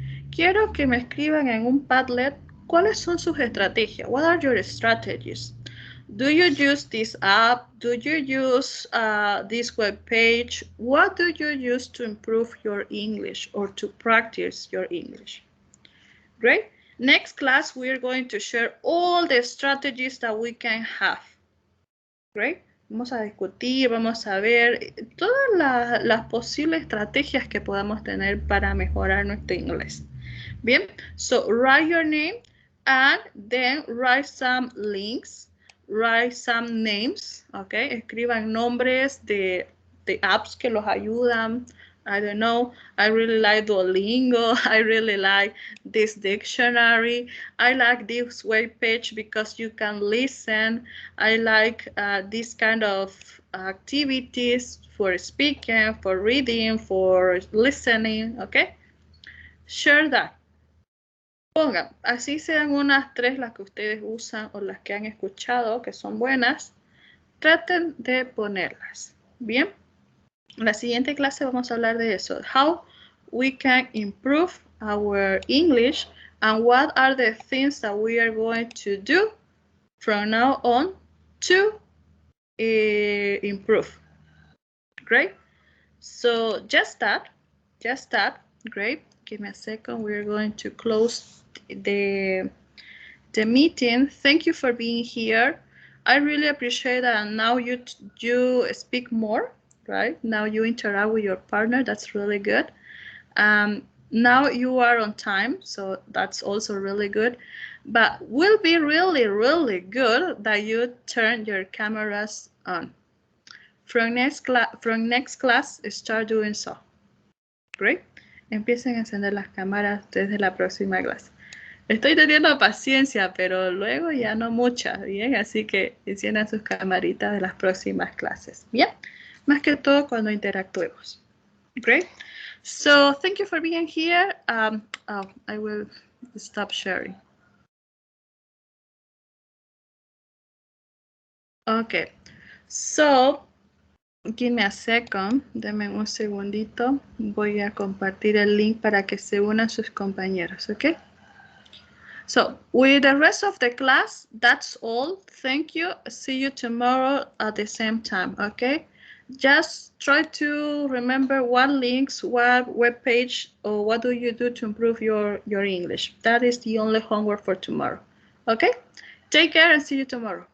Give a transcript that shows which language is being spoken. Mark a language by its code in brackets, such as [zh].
[es] Quiero que me escriban en un Padlet cuáles son sus estrategias. [en] What are your strategies? Do you use this app? Do you use this web page? What do you use to improve your English or to practice your English? Great. Next class, we are going to share all the strategies that we can have. Great. [es] Vamos a discutir, vamos a ver todas las posibles estrategias que podamos tener para mejorar nuestro inglés. [en] Bien, so write your name and then write some links, write some names, okay? [es] Escriban nombres de apps que los ayudan [en] I don't know, I really like Duolingo, I really like this dictionary, I like this web page because you can listen, I like this kind of activities for speaking, for reading, for listening, okay? Share that. [es] Pongan, así sean unas 3 las que ustedes usan o las que han escuchado que son buenas, traten de ponerlas, ¿bien? En la siguiente clase vamos a hablar de eso, [en] how we can improve our English and what are the things that we are going to do from now on to improve. Great. So just that, great. Give me a second. We're going to close the meeting. Thank you for being here. I really appreciate that. And now you speak more, right? Now you interact with your partner. That's really good. Now you are on time, so that's also really good. But will be really, really good that you turn your cameras on. From next class, start doing so. Great. [es] Empiecen a encender las cámaras desde la próxima clase. Estoy teniendo paciencia, pero luego ya no mucha, ¿bien? Así que enciendan sus camaritas de las próximas clases, ¿bien? Más que todo cuando interactuemos. [en] Great. So, thank you for being here. I will stop sharing. Okay. So, give me a second. [es] Denme un segundito. Voy a compartir el link para que se unan sus compañeros, ¿ok? [en] So, with the rest of the class, that's all. Thank you. See you tomorrow at the same time, okay? Just try to remember what links, what web page, or what do you do to improve your English. That is the only homework for tomorrow, okay? Take care and see you tomorrow.